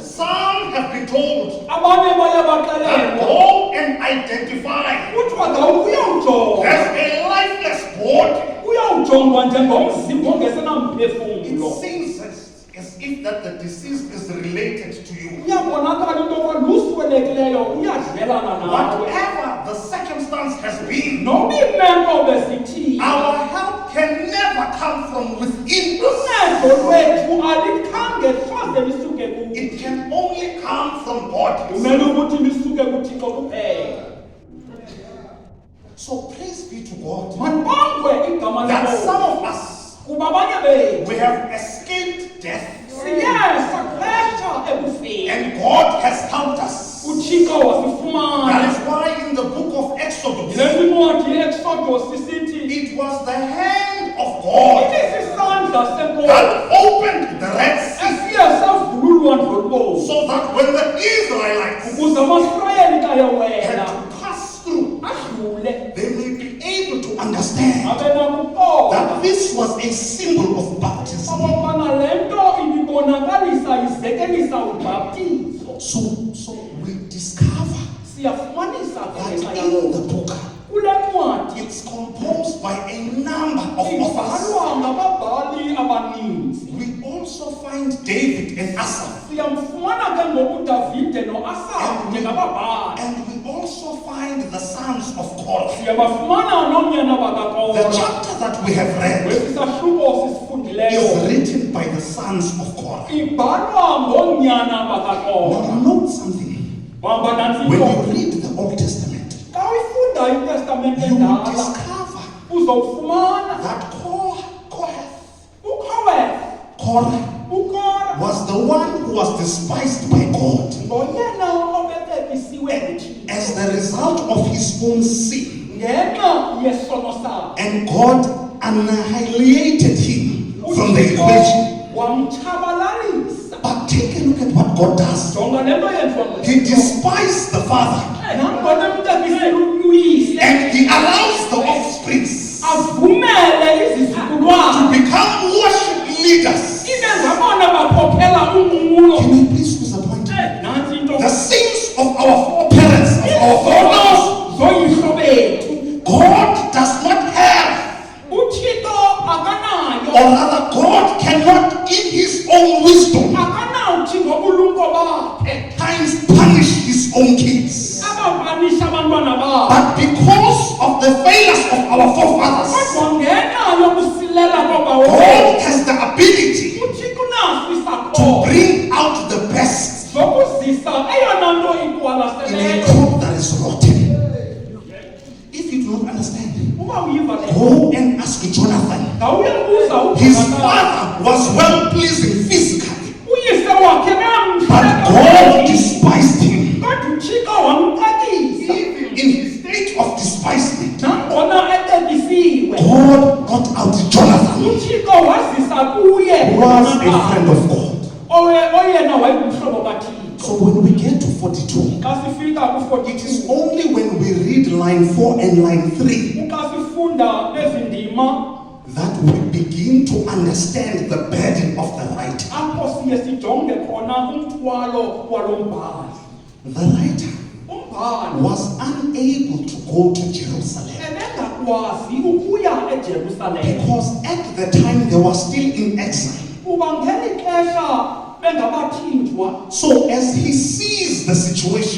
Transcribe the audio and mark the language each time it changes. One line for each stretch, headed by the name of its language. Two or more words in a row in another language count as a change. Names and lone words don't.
English: Some have been told that go and identify. There's a lifeless body. It seems as if that the deceased is related to you.
Xhosa: Uyabonakala into yokuba luswelekileyo uyadlelana nawe.
English: Whatever the circumstance has been,
Xhosa: Noma iimeko bezithini,
English: our help can never come from within us.
Xhosa: uncedo lwethu alikhange soze lisuke kuwe.
English: It can only come from God.
Xhosa: Kumele ukuthi lisuke kuThixo kuphela.
English: So praise be to God
Xhosa: Mandibongwe igama
English: that
Xhosa: lenkosi.
English: some of us,
Xhosa: Kuba abanye bethu
English: we have escaped death,
Xhosa: siye saphesha ekufeni.
English: and God has helped us.
Xhosa: uThixo wasifumana.
English: That is why in the book of Exodus,
Xhosa: Le ncwadi yeExodus isithi
English: it was the hand of God
Xhosa: isisandla senkosi
English: that opened the Red Sea,
Xhosa: esiye savula ulwandle olubovu
English: so that when the Israelites
Xhosa: ukuze amaSirayeli xa
English: had
Xhosa: yewela
English: to pass through,
Xhosa: adlule
English: they may be able to understand
Xhosa: abe nakuqonda
English: that this was a symbol of baptism.
Xhosa: okokubana le nto ibibonakalisa izekelisa ubhaptizo.
English: So we discover
Xhosa: Siyafumanisa ke
English: that
Xhosa: ngenxa
English: in
Xhosa: yalokho.
English: the book,
Xhosa: Kule ncwadi
English: it's composed by a number of authors.
Xhosa: ibhalwa ngababhali abaninzi.
English: We also find David and Asaph,
Xhosa: Siyamfumana ke ngoku Davide noAsafu njengababhali.
English: and we also find the sons of Korah.
Xhosa: Siyabafumana nomnyana
English: The
Xhosa: bakaKora.
English: chapter that we have read
Xhosa: Kwesi sahluko
English: is
Xhosa: sisifundileyo
English: written by the sons of Korah.
Xhosa: ibhalwa ngonyana bakaKora.
English: Now note something.
Xhosa: Hamba nansi
English: When
Xhosa: into
English: you read the Old Testament,
Xhosa: xa uyifunda iTestamente
English: you will
Xhosa: endala
English: discover
Xhosa: uzowufumana
English: that
Xhosa: uKora
English: Korah was the one who was despised by God
Xhosa: ngoyena obetekisiwe nguThixo
English: as the result of his own sin.
Xhosa: ngenxa yesono sakhe.
English: And God annihilated him from the equation.
Xhosa: Wamtshabalalisa.
English: But take a look at what God does.
Xhosa: Jonga le nto yenziwa
English: He despised the father
Xhosa: nangona emtekisela uyise
English: and he allows the offspring
Xhosa: avumele
English: to
Xhosa: izizukulwana
English: become worship leaders.
Xhosa: ibe ngabona bakhokhela unqulo.
English: Can I please use a point?
Xhosa: Nansi into
English: The sins of our foreparents, of our forefathers,
Xhosa: zoyihlo bethu
English: God does not have,
Xhosa: uThixo akanayo
English: or rather, God cannot, in his own wisdom,
Xhosa: akanawuthi ngobulumko bakhe
English: times punish his own kids.
Xhosa: abapanisha abantwana babo
English: But because of the failures of our forefathers,
Xhosa: kodwa ngenxa yokusilela kwabawo
English: God has the ability
Xhosa: uThixo unaso
English: to
Xhosa: isakhono
English: bring out the best
Xhosa: zokuzisa eyona nto
English: in a
Xhosa: iqwalaseleyo.
English: crop that is rotten. If you do not understand,
Xhosa: Uba uyiva le
English: go and ask Jonathan.
Xhosa: ngawuyabuza
English: His
Xhosa: uJonathan.
English: father was well pleasing physically,
Xhosa: Uyise wakhe
English: but God despised him.
Xhosa: kodwa uThixo wamxakisa
English: Even in his state of despisement,
Xhosa: nangona etekisiwe
English: God got out Jonathan,
Xhosa: uThixo wazisa kuye
English: who was a friend of God.
Xhosa: oyena wayengumhlobo kaThixo.
English: So when we get to 42,
Xhosa: Xa sifika
English: it is
Xhosa: ku-42
English: only when we read line 4 and line 3
Xhosa: xa sifunda ezi ndima
English: that we begin to understand the burden of the writer.
Xhosa: apho siye sijonge khona umthwalo walo mbhali.
English: The writer
Xhosa: Umbhali
English: was unable to go to Jerusalem
Xhosa: ebengakwazi ukuya eJerusalem
English: because at the time they were still in exile.
Xhosa: kuba ngeli xesha bengabathinjwa.
English: So as he sees the situation,